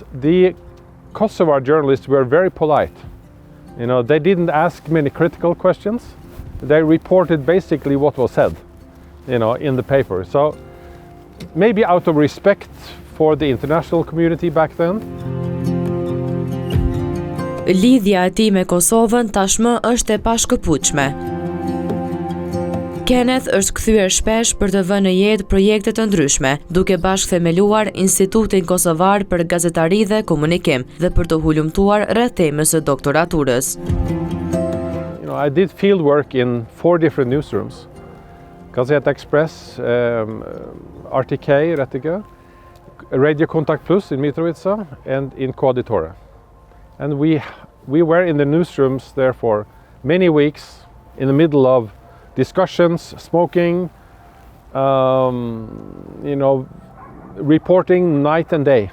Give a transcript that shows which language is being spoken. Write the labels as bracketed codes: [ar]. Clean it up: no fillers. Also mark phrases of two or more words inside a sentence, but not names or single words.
[en] The Kosovar journalists were very polite. You know, they didn't ask many critical questions. They reported basically what was said, you know, in the paper. So maybe out of respect for the international community back then. [sq] Lidhja e tij me Kosovën tashmë është e pashkëputshme. Kenneth është kthyer shpesh për të vënë në jetë projekte të ndryshme, duke bashkëthemeluar Institutin Kosovar për Gazetari dhe Komunikim dhe për të hulumtuar rreth temës së doktoraturës. [en] You know, I did field work in 4 different newsrooms: Gazeta Express, RTK, Rettiga, Radio Kontakt Plus in Mitrovica, and in Koaditora. And we were in the newsrooms there for many weeks, in the middle of discussions, smoking, you know, reporting night and day.